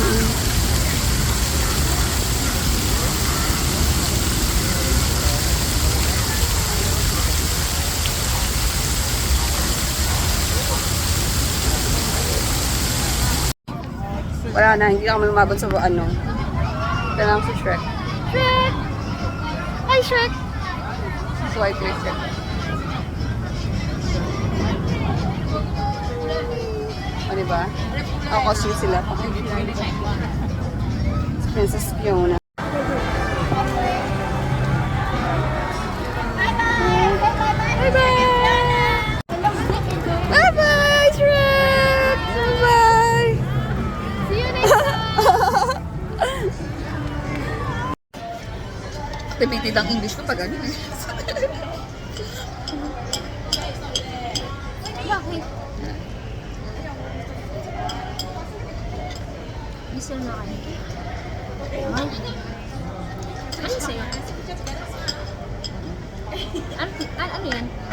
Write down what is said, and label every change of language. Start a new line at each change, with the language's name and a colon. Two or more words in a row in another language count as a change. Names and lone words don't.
Filipino: Wala na, hindi na kami umabot sa ano. Ito lang si Shrek. Shrek! Hi, Shrek! Swipe yung Shrek. O, diba? Ako, costume sila. Princess Fiona.
English: Bye-bye, Shrek! Bye-bye! See you next time!
Filipino: Limited ang English ko pag ano eh. Bakit? Gusto na kayo. Ano sa'yo? Ano yan?